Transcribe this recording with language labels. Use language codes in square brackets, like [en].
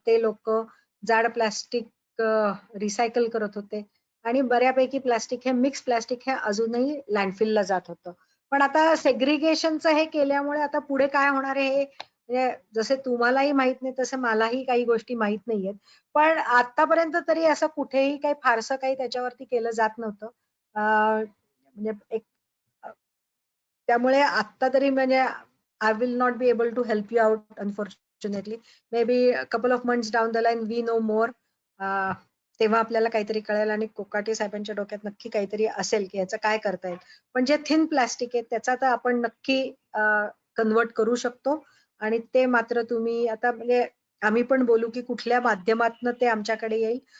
[mr] ते लोक जाड प्लास्टिक रिसायकल करत होते आणि बऱ्यापैकी प्लास्टिक हे मिक्स प्लास्टिक हे अजूनही लँडफिलला जात होतं. पण आता सेग्रिगेशनचं हे केल्यामुळे आता पुढे काय होणार आहे हे म्हणजे जसे तुम्हालाही माहित नाही तसं मलाही काही गोष्टी माहित नाहीयेत. पण आतापर्यंत तरी असं कुठेही काही फारसं काही त्याच्यावरती केलं जात नव्हतं. म्हणजे एक त्यामुळे आता तरी म्हणजे [en] I will not be able to help you out, unfortunately. Maybe a couple of months down the line, we know more. [mr] तेव्हा आपल्याला काहीतरी कळेल आणि कोकाटे साहेबांच्या डोक्यात नक्की काहीतरी असेल की याचं काय करता येईल. पण जे थिन प्लास्टिक आहे त्याचा तर आपण नक्की कन्वर्ट करू शकतो आणि ते मात्र तुम्ही आता म्हणजे आम्ही पण बोलू की कुठल्या माध्यमातून ते आमच्याकडे येईल.